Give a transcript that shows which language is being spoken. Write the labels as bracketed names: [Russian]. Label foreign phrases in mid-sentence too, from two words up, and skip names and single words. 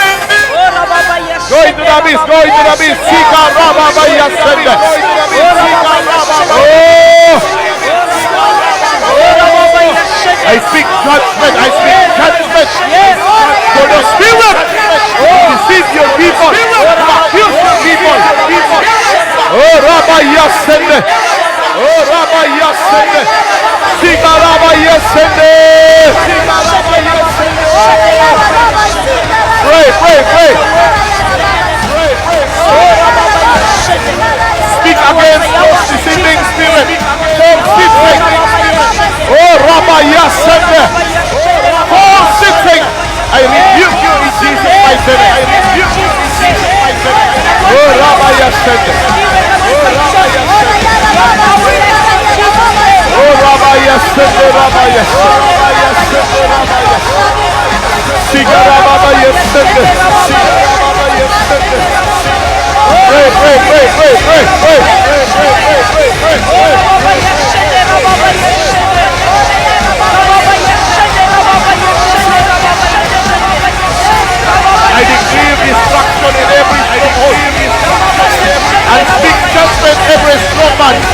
[English] Go into the abyss, Sika Rababaya sende. I speak judgment. For the spirit to deceive your people, to accuse your people. Oh, Rabaya sende. Sika Rabaya sende. Pray. Speak against those deceiving spirit. Oh, Rabaya sende. False teaching. I rebuke you in Jesus' mighty name. Oh, Rabaya sende. Oh, Rabaya sende. Sika Rabaya sende. I declare destruction in every stronghold and speak judgment every strong man.